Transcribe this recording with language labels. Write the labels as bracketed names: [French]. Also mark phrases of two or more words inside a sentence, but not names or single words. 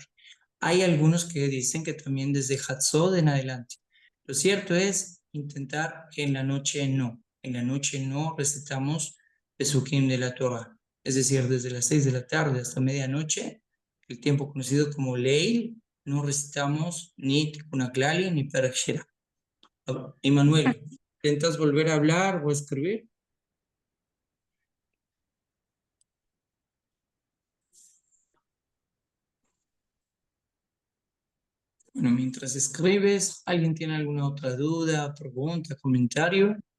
[Spanish] Hay algunos que dicen que también desde Hatzot en adelante. Lo cierto es intentar que en la noche no. En la noche no recitamos Pesukim de la Torah. Es decir, desde las 6 de la tarde hasta medianoche, el tiempo conocido como Leil, no recitamos ni Tikkun HaKlali ni Perek Shira. Immanuel, ¿intentas volver a hablar o escribir? Bueno, mientras escribes, ¿alguien tiene alguna otra duda, pregunta, comentario?